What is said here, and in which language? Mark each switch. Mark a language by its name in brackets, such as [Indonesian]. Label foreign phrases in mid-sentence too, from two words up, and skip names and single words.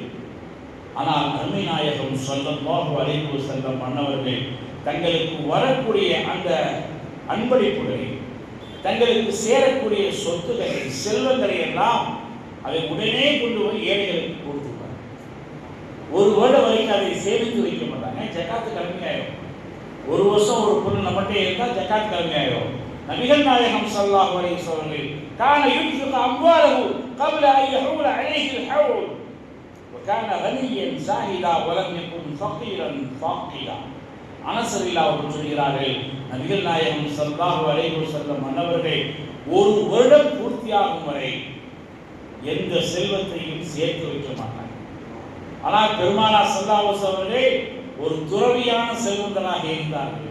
[Tamil] ஆனால் அருமை நாயகம் [Arabic] صلى الله عليه وسلم [Tamil] அன்னவர்கள் தங்களுக்கு வரக்கூடிய அந்த அன்பளிப்புகளை, தங்களுக்கு சேரக்கூடிய சொத்துக்களை, செல்வங்களை எல்லாம் அதை உடனே கொண்டு போய் ஏழைகளுக்கு கொடுத்துருவாங்க. ஒரு வருடம் வரைக்கும் அதை சேமித்து வைக்க மாட்டாங்க, ஜகாத்து கடுமையாயிடும். ஒரு வருஷம் ஒரு பொருள் நம்மகிட்டே இருந்தால் ஜகாத் கடுமையாயிடும். நபிகள் நாயகம் [Arabic] صلى الله عليه وسلم كان ينفق أمواله قبل أن يحول عليه الحول وكان غنيا زاهدا ولم يكن فقيرا فاقدا. [Tamil] அனஸரில் அவர்கள் சொல்கிறார்கள், நபிகள் நாயகம் [Arabic] صلى الله عليه وسلم [Tamil] அன்னவர்கள் ஒரு வருடம் பூர்த்தியாகும் வரை எந்த செல்வத்தையும் சேர்த்து வைக்க மாட்டாங்க. ஆனால் பெருமானார் [Arabic] صلى الله عليه وسلم [Tamil] அவர்கள் ஒரு துறவியான செல்வந்தராக இருந்தார்கள்.